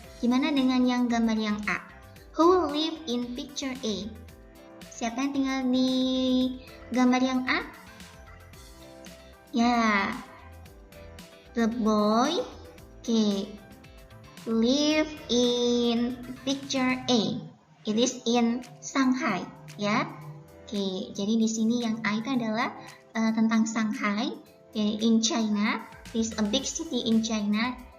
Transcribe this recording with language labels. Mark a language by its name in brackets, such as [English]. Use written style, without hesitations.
[Indonesian] Gimana dengan yang gambar yang A? [English] Who live in picture A? [Indonesian] Siapa yang tinggal di gambar yang A? [English] Ya, the boy, live in picture A. It is in Shanghai, ya. [Indonesian] Jadi di sini yang A itu adalah tentang Shanghai, [English] in China. This is a big city in China.